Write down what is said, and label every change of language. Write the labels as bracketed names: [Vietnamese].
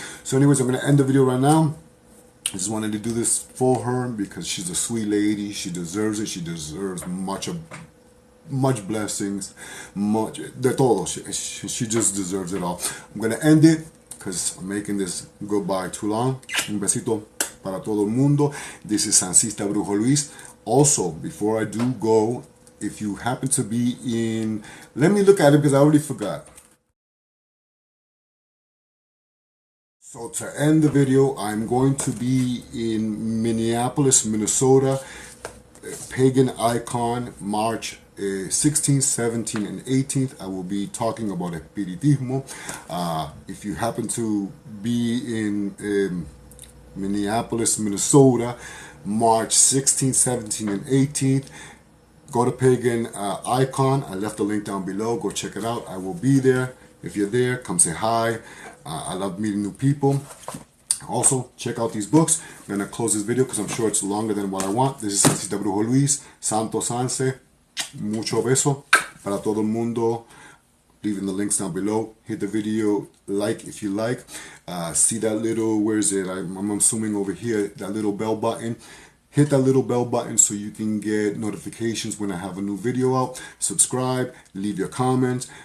[English] So anyways, I'm going to end the video right now. I just wanted to do this for her because she's a sweet lady. She deserves it. She deserves much blessings, much [Spanish] de todo. [English] She just deserves it all. I'm gonna end it because I'm making this go by too long. [Spanish] Un besito para todo el mundo. [English] This is Sancista Brujo Luis. Also, before I do go, if you happen to be in, let me look at it because I already forgot. So to end the video, I'm going to be in Minneapolis, Minnesota, Pagan Icon, March 16th, 17th, and 18th. I will be talking about Espiritismo. If you happen to be in Minneapolis, Minnesota, March 16th, 17th, and 18th, go to Pagan Icon. I left the link down below. Go check it out. I will be there. If you're there, come say hi. I love meeting new people. Also, check out these books. I'm going to close this video because I'm sure it's longer than what I want. This is Sancista Brujo Luis, Santo Sanse. [Spanish] Mucho beso para todo el mundo. [English] Leaving the links down below. Hit the video like if you like. See that little, where is it? I'm assuming over here, that little bell button. Hit that little bell button so you can get notifications when I have a new video out. Subscribe, leave your comments.